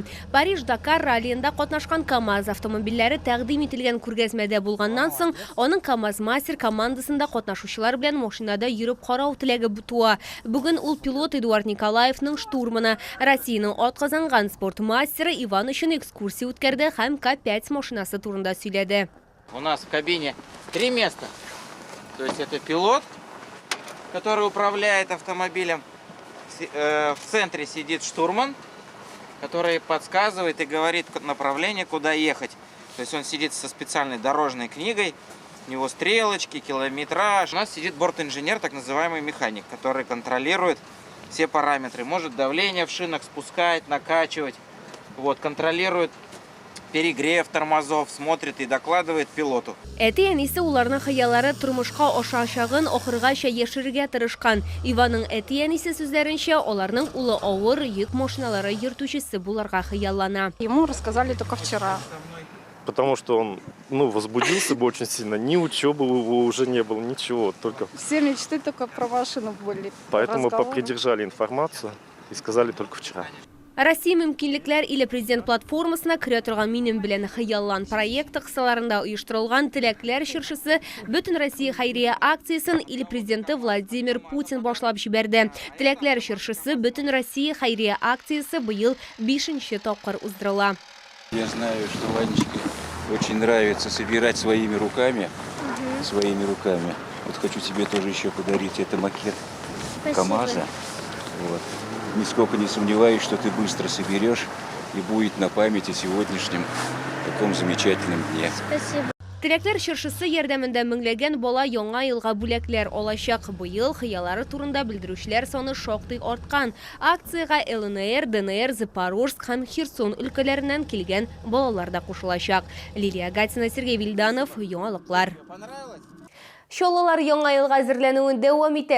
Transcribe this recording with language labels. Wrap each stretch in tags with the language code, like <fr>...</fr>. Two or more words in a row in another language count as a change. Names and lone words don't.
<tt>Париж-Дакар раллиендә катнашкан КАМАЗ автомобильләре тәкъдим ителгән күргәзмәдә булганнан соң, аның КАМАЗ-мастер командасында катнашучылар белән машинада йөреп карау теләге туа. Бүген ул пилот Эдуард Николаевның штурманы, Россиянең атказанган спорт мастеры Иван өчен экскурсия үткәрде һәм К5 машинасы турында сөйләде.</tt> <ru>У нас в кабине 3 места. То есть это пилот, который управляет автомобилем. В центре сидит штурман, который подсказывает и говорит направление, куда ехать. То есть он сидит со специальной дорожной книгой, у него стрелочки, километраж. У нас сидит бортинженер, так называемый механик, который контролирует все параметры. Может давление в шинах спускать, накачивать. Вот, контролирует перегрев тормозов, смотрит и докладывает пилоту.</ru> <tt>Әти әнисе уларның хыяллары тормышка ашашагын ахыргача яшерергә тырышкан. Иваның әти әнисе сүзләренчә, аларның улы авыр йөк машиналары йөртүчесе буларга хыяллана.</tt> <ru>Ему рассказали только вчера. Потому что он возбудился бы очень сильно. Ни учебы его уже не было, ничего. Только... Все мечты только про машину были. Поэтому попридержали информацию и сказали только вчера.</ru> <tt>Россия мөмкинлекләр иле президент платформасына керә торган минем белән хыяллан проекты кысаларында оештырылган теләкләр чыршысы Бөтен Россия хәйрия акциясын ил президенты Владимир Путин башлап җибәрде. Теләкләр чыршысы Бөтен Россия хәйрия акциясы быел 5-нче тапкыр уздырыла.</tt> <ru>Я знаю, что Ванечке очень нравится собирать своими руками. Вот хочу тебе тоже еще подарить. Это макет КамАЗа. Вот. Нисколько не сомневаюсь, что ты быстро соберешь и будет на память о сегодняшнем таком замечательном дне. Спасибо.</ru> <tt>Теләкләр чыршысы ярдәмендә меңләгән бала яңа елга бүләкләр алачак. Быел хыяллары турында белдерүчеләр саны шактый арткан. Акцияга ЛНР, ДНР, Запорожск һәм Херсон өлкәләреннән килгән балалар да кушылачак. Лилия Гатина, Сергей Вильданов, яңалыклар. Шоллалар яңа елга әзерләнүен дәвам итә.</tt>